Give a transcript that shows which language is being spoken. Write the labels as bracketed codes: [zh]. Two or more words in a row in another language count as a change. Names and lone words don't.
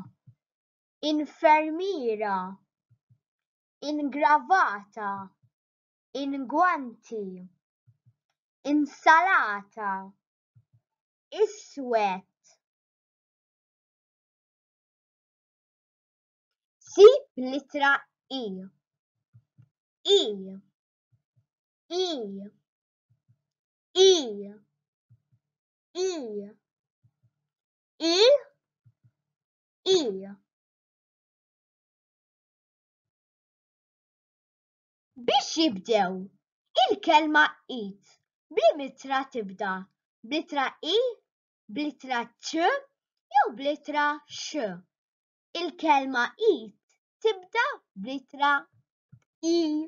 [mt] Infermiera. Ingravata. Inguanti. Insalata. Iswed. Si b'littra I. I. I. I. I. I. I. Biex jibdew il-kelma eat bl-litra tibda bl-litra I, bl-litra ċ jew bl-litra x. Il-kelma eat tibda bl-litra I.